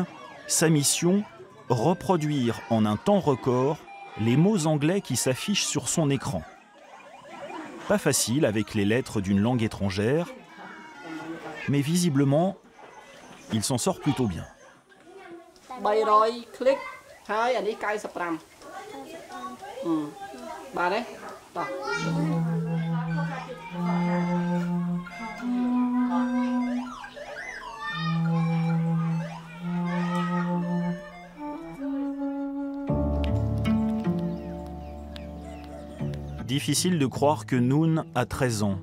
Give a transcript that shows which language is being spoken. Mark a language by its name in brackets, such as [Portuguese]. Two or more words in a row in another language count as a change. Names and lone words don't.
[French] Sa mission, reproduire en un temps record les mots anglais qui s'affichent sur son écran. Pas facile avec les lettres d'une langue étrangère, mais visiblement, il s'en sort plutôt bien. [Khmer] 300 clics ហើយអានេះ95 បាទទេតោះ [French] Difficile de croire que Noon a 13 ans.